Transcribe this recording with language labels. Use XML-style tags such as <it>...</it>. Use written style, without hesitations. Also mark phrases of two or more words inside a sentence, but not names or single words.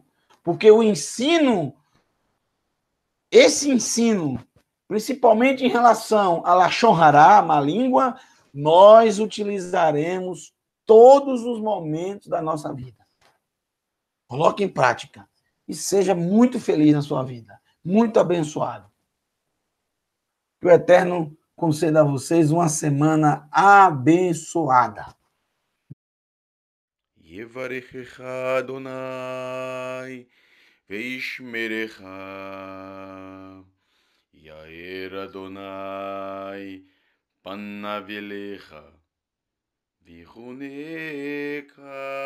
<pt>Porque o ensino, esse ensino, principalmente em relação a</pt> <he>לשון הרע,</he> <pt>má língua, nós utilizaremos todos os momentos da nossa vida. Coloque em prática e seja muito feliz na sua vida, muito abençoado. Que o Eterno conceda a vocês uma semana abençoada.</pt> <he>יברכך אדוני וישמרך. יאר אדוני פניו אליך ויחנך.</he>